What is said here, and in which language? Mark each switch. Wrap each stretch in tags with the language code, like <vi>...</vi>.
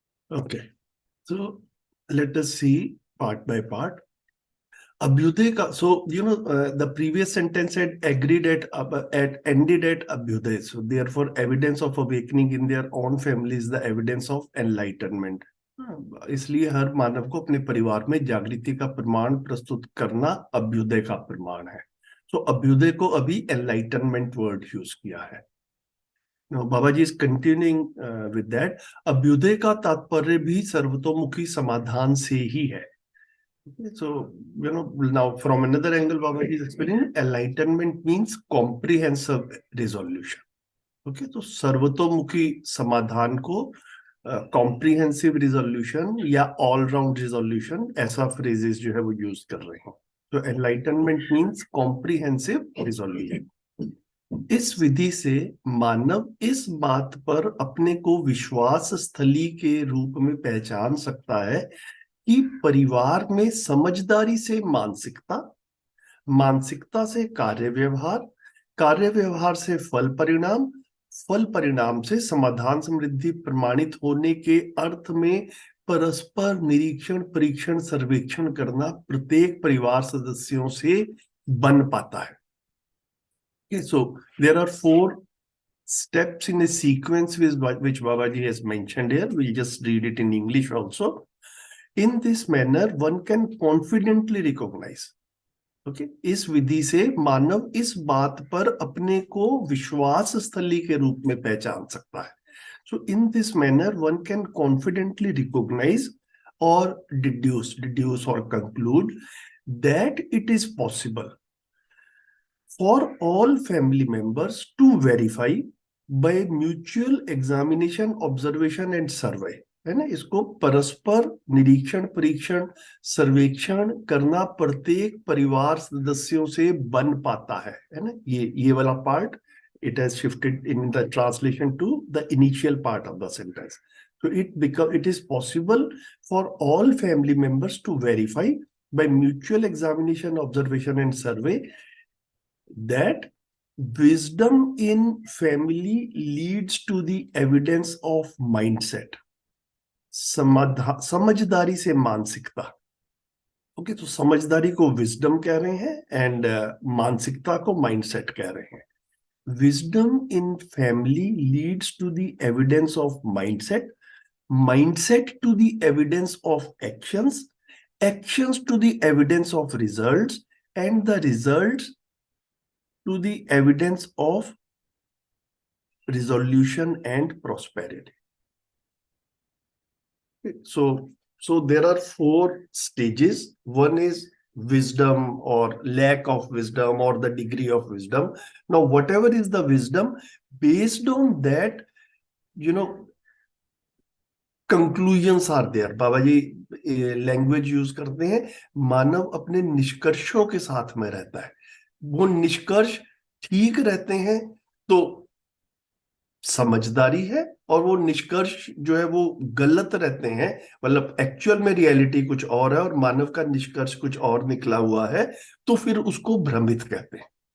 <en>Okay, so let us see part by part. Abhyuday ka, so the previous sentence had agreed at ended at Abhyuday. So therefore, evidence of awakening in their own family is the evidence of enlightenment.</en> <hi>इसलिए हर मानव को अपने परिवार में जागृति का प्रमाण प्रस्तुत करना अभ्युदय का प्रमाण है. सो अभ्युदय को अभी एनलाइटनमेंट वर्ड यूज किया है.</hi> <en>Now, Babaji is continuing with that.</en> <hi>Abhyuday का तात्पर्य भी सर्वतोमुखी समाधान से ही है.</hi> <en>So, now from another angle, Babaji is explaining enlightenment means comprehensive resolution.</en> <hi>Okay, तो सर्वतोमुखी समाधान को</hi> <en>comprehensive resolution</en> <hi>या</hi> <en>all round resolution</en> <hi>ऐसा phrases जो है वो use कर रहे हैं. तो</hi> <en>enlightenment means comprehensive resolution.</en> <hi>इस विधि से मानव इस बात पर अपने को विश्वास स्थली के रूप में पहचान सकता है कि परिवार में समझदारी से मानसिकता, मानसिकता से कार्य व्यवहार, कार्य व्यवहार से फल परिणाम, फल परिणाम से समाधान समृद्धि प्रमाणित होने के अर्थ में परस्पर निरीक्षण परीक्षण सर्वेक्षण करना प्रत्येक परिवार सदस्यों से बन पाता है.</hi> <en>Okay, so there are 4 steps in a sequence which Babaji has mentioned here. We'll just read it in English also. In this manner, one can confidently recognize.</en> <hi>Okay, इस विधि से मानव इस बात पर अपने को विश्वास स्थली के रूप में पहचान सकता है.</hi> <en>So in this manner, one can confidently recognize or deduce or conclude that it is possible for all family members to verify by mutual examination, observation and survey.</en> <hi>है ना, इसको परस्पर निरीक्षण परीक्षण सर्वेक्षण करना प्रत्येक परिवार सदस्यों से बन पाता है ना. ये वाला part</hi> <en>it has shifted in the translation to the initial part of the sentence. So it is possible for all family members to verify by mutual examination, observation and survey that wisdom in family leads to the evidence of mindset.</en> <hi>समझदारी से मानसिकता. Okay, तो समझदारी को wisdom कह रहे हैं and मानसिकता को माइंडसेट कह रहे हैं.</hi> <en>Wisdom in family leads to the evidence of mindset, mindset to the evidence of actions, actions to the evidence of results and the results to the evidence of resolution and prosperity. So there are 4 stages. One is wisdom or lack of wisdom or the degree of wisdom. Now, whatever is the wisdom, based on that, conclusions are there.</en> <hi>Babaji language use करते हैं, मानव अपने निष्कर्षों के साथ में रहता है. वो निष्कर्ष ठीक रहते हैं तो समझदारी है, और वो निष्कर्ष जो है वो गलत रहते हैं, मतलब एक्चुअल में रियलिटी कुछ और है और मानव का निष्कर्ष कुछ और निकला हुआ है, तो फिर उसको भ्रमित कहते हैं.</hi>